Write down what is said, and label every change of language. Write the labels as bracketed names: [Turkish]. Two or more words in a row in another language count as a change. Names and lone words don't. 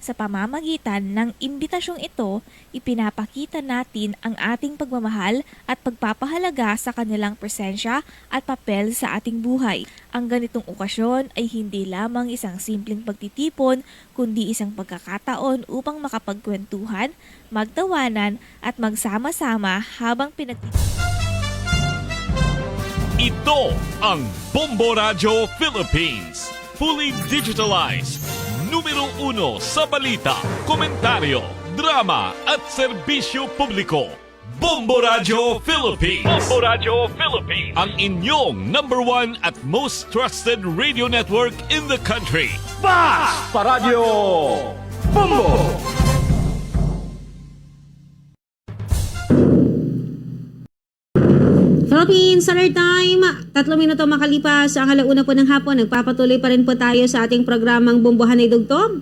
[Filipino] Sa pamamagitan ng imbitasyong ito, ipinapakita natin ang ating pagmamahal at pagpapahalaga sa kanilang presensya at papel sa ating buhay. Ang ganitong okasyon ay hindi lamang isang simpleng pagtitipon, kundi isang pagkakataon upang makapagkwentuhan, magtawanan at magsama-sama habang Ito ang Bombo Radio Philippines. [English] Fully digitalized. [Filipino] Numero 1 sa balita, komentaryo, drama at serbisyo publiko. Bombo Radio Philippines. Bombo Radio Philippines. Ang inyong [English] #1 at most trusted radio network in the country. [Filipino] Basta Radio Bombo! Philippines Standard Time, 3 minuto makalipas ang 1:00 po ng hapon. Nagpapatuloy pa rin po tayo sa ating programang Bombohan ay Dugtong.